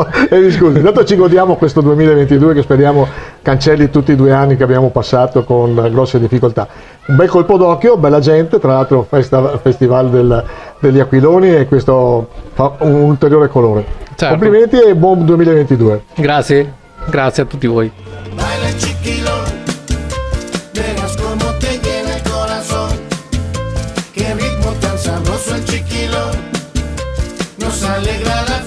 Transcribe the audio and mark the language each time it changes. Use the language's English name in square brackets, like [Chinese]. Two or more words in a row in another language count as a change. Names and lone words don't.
[Italian] Intanto ci godiamo questo 2022 che speriamo cancelli tutti i 2 anni che abbiamo passato con grosse difficoltà. Un bel colpo d'occhio, bella gente, tra l'altro Festival degli Aquiloni e questo fa un ulteriore colore. Certo. Complimenti e buon 2022. Grazie a tutti voi. [Spanish] Qué ritmo tan sabroso el chiquilón nos alegra